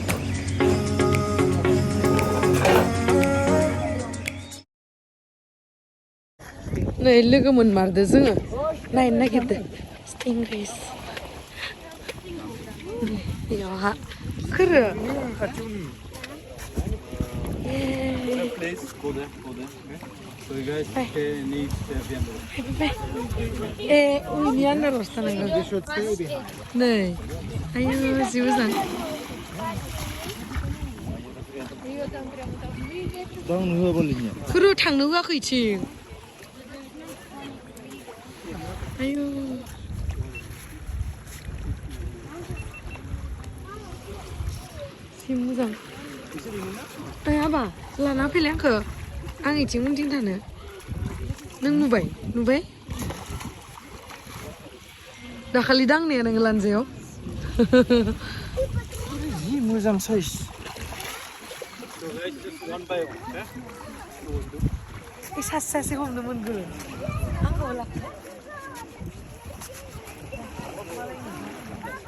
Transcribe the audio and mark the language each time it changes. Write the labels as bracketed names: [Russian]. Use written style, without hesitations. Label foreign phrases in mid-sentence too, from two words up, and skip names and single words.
[Bodo] नै लोगो मोनमारदो जोङो नायनो नागिरदो स्टिंग्रेस बेयावहा खोरो [English] Please go there. So you guys need to be under. [Bodo] उइनि आन्दारावसो थानांगौ [English] They should stay behind. [Bodo] नै आयौ जि मोजां [English] Don't move on in [Bodo] खोरो थांनो होआखै इथिं आयौ जि मोजां ओइ आबा लाना फैलाय आंखौ आं इथिं उनथिं थानो नों नुबाय दाखालि दांनाया नोङो लानजायाव जि मोजां साइज [English] one by one [Bodo] सासे हमदोंमोन आंखौ